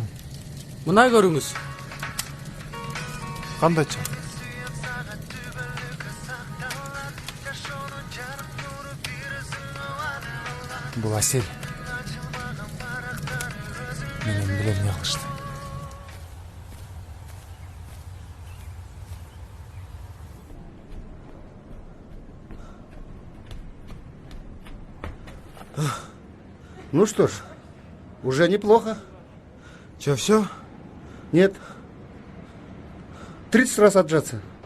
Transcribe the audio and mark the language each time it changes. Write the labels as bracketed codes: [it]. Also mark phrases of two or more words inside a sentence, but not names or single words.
[ky] Мына көрүңүз. Кандайча? Бул Асель. Менен билем эмне кылышты. [ru] Ну что ж, уже неплохо. Че, все? Нет. 30 раз отжаться.